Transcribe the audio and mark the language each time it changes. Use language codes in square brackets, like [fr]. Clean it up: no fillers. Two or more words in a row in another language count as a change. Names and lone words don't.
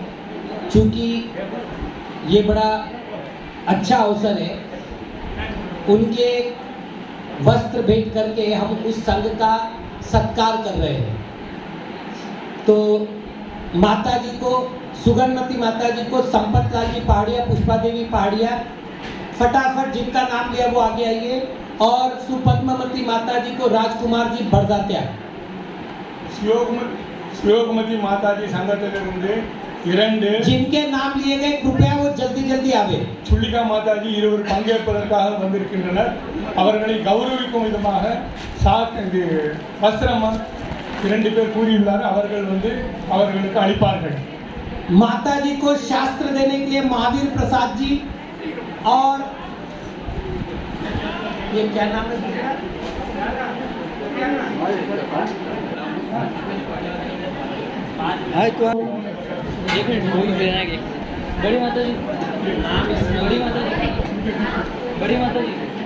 [hi] चूँकि ये बड़ा अच्छा अवसर है, उनके वस्त्र भेंट करके हम उस संघ का सत्कार कर रहे हैं। तो माता जी को, सुगनमती माता जी को, संपत लाल जी पहाड़िया, पुष्पा देवी पहाड़िया, फटाफट जिनका नाम लिया वो आगे आइए, और सुपद्मवती माता जी को राजकुमार जी बरदात्या। [ta] சிவகுமதி மாதாஜி சங்கத்திலிருந்து 2 [hi] जिनके नाम लिए गए कृपया वो जल्दी जल्दी आवे। [ta] சுள்ளிகா மாதாஜி இருவர் பங்கேற்பதற்காக வந்திருக்கின்றனர். அவர்களை கௌரவிக்கும் விதமாக இது வஸ்திரம் 2 பேர் கூறியுள்ளார். அவர்கள் வந்து அவர்களுக்கு அளிப்பார்கள். [hi] माता जी को शास्त्र देने के लिए महावीर प्रसाद जी, और ये क्या नाम है? एक मिनट बोल देना कि बड़ी माता जी, बड़ी माता जी, बड़ी माता जी।